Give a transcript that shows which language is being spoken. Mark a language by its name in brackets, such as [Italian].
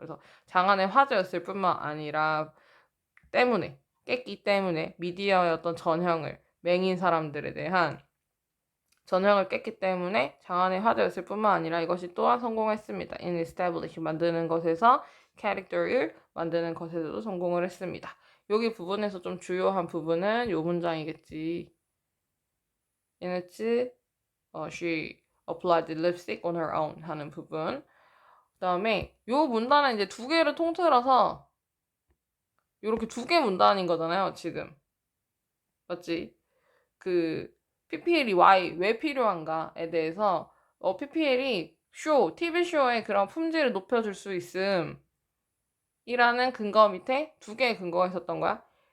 [Korean] 그래서 장안의 화제였을 뿐만 아니라 때문에 깼기 때문에 미디어의 어떤 전형을 맹인 사람들에 대한 전형을 깼기 때문에 장안의 화제였을 뿐만 아니라 이것이 또한 성공했습니다. [English] in establish [Korean] 만드는 것에서 캐릭터를 만드는 것에서도 성공을 했습니다. 여기 부분에서 좀 주요한 부분은 요 문장이겠지. 얘네치 [English] she applied lipstick on her own [Korean] 하는 부분. 그 다음에 요 문단은 이제 두 개를 통틀어서 요렇게 두 개 문단인 거잖아요, 지금. 맞지? 그 PPL이 왜 필요한가에 대해서 PPL이 TV쇼의 그런 품질을 높여줄 수 있음 이라는 근거 밑에 두 개의 근거가 있었던 거야.